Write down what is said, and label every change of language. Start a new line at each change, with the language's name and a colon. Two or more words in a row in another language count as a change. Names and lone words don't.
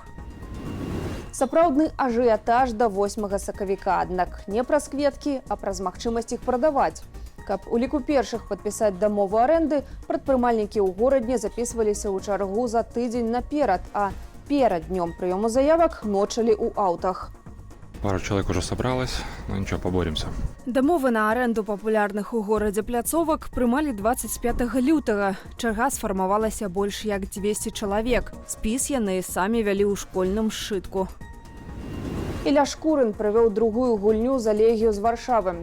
Belarusian: Сапраўдны ажыятаж да 8 сакавіка, аднак не праз кветкі, а праз магчымасць іх прадаваць. Каб у ліку першых падпісаць дамову арэнды, прадпрымальнікі ў горадні запісваліся ў чаргу за тыдзень наперад, а перад днём прыёму заявак ночылі ў аўтах.
Russian: Пару человек уже собралось, но ничего, поборемся.
Belarusian: Дамовы на аренду папулярных у горадзе пляцовак прымалі 25 лютага. Чарга сфармавалася больш як 200 чалавек. Спіс яны самі вялі ў школьным сшытку. Ілля Шкурын правёў другую гульню за Легію з Варшавы.